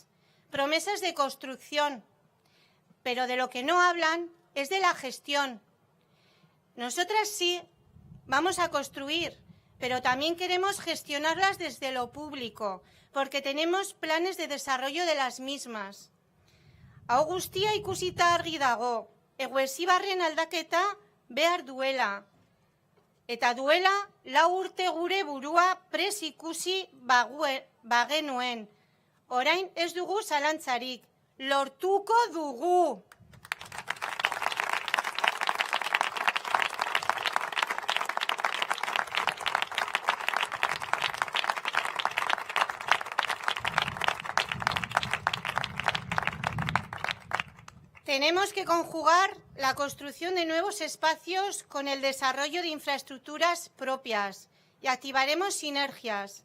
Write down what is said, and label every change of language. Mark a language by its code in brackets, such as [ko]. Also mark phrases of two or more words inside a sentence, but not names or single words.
[es] Promesas de construcción, pero de lo que no hablan es de la gestión. Nosotras sí vamos a construir, pero también queremos gestionarlas desde lo público, porque tenemos planes de desarrollo de las mismas. [eu] Hau guztia ikusita argi dago, Eguesibarren aldaketa behar duela. Eta duela 4 urte gure burua prest ikusi bagenuen. Orain ez dugu zalantzarik, lortuko dugu. [es] Tenemos que conjugar la construcción de nuevos espacios con el desarrollo de infraestructuras propias y activaremos sinergias.